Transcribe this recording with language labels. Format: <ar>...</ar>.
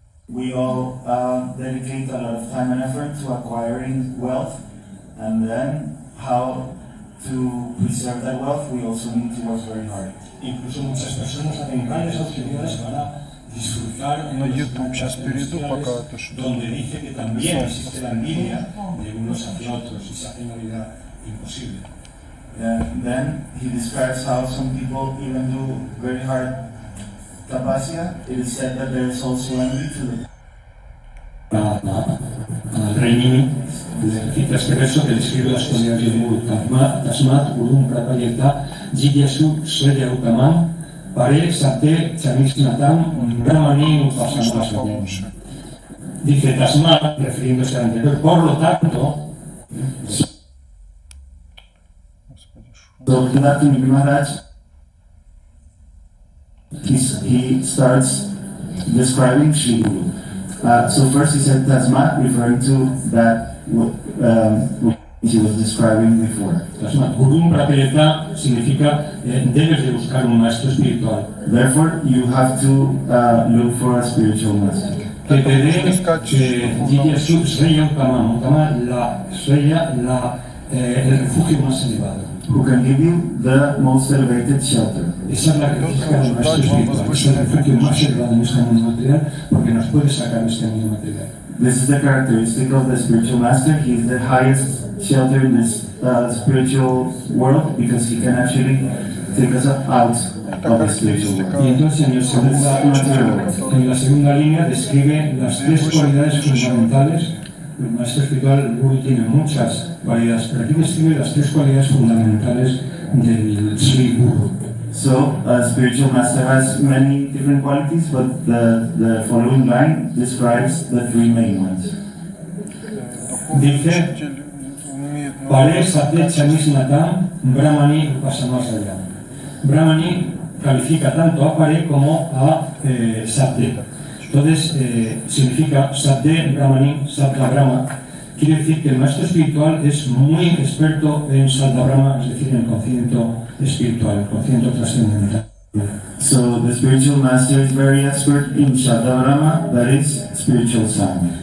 <en>we all dedicate a lot of time and effort to acquiring wealth, and then how to preserve that wealth, we also need to work very hard.</en> <es>Incluso muchas personas hacen grandes austeridades para disfrutar</es> <ru>На YouTube сейчас перейду, пока это что-то...</ru> <es>donde dice que también existe la envidia de unos hacia otros y se hace una vida imposible.</es> <en>And then he describes how some people even do very hard tapasya. It is said that there is also envy to the</en> <es>Al rey Nini le cita este verso que describe las cualidades del Guru.</es> <sa>Tasmat Gurun Prapayeta Jidyasu Sreya Utamam Pare Sate Chanisnatam Brahmani Upasamasa.</sa> <es>Dice Tasmat, refiriéndose al anterior, por lo tanto,</es> <en>So Bhakti Maharaj, he starts describing Sri Guru. So first he said Tasmat, referring to that which he was describing before.</en> <sa>Tasmat Gurun Prapayeta</sa> <es>significa debes de buscar un maestro espiritual.</es> <en>Therefore, you have to look for a spiritual master.</en> <es>Que te dé</es> <sa>Jidyasu Sreya Utamam.</sa> <es>Utamam, la Sreya, el refugio más elevado.</es> <en>Who can give you the most elevated shelter.</en> <es>Esa es la característica del maestro espiritual, es el refugio más elevado en este mundo material porque nos puede sacar de este mundo material.</es> <en>This is the characteristic of the spiritual master. He is the highest shelter in this spiritual world because he can actually take us out of the spiritual world.</en> <es>Y entonces en la segunda línea describe las tres cualidades fundamentales. El maestro espiritual, el Guru, tiene muchas cualidades, pero aquí describe las tres cualidades fundamentales del Sri Guru.</es> <en>So, a spiritual master has many different qualities, but the following line describes the three main ones.</en> <es>Dice,</es> <sa>Pare Sate Chanisnatam Brahmani Upasamasaya.</sa> <es>Brahmani califica tanto a Pare como a Sate. Entonces, significa Sate Brahmani, Sattva Brahma. Quiere decir que el maestro espiritual es muy experto en Sattva Brahma, es decir, en el conocimiento espiritual, el conocimiento trascendental.</es> <en>So, the spiritual master is very expert in Sattva Brahma, that is spiritual sound.</en>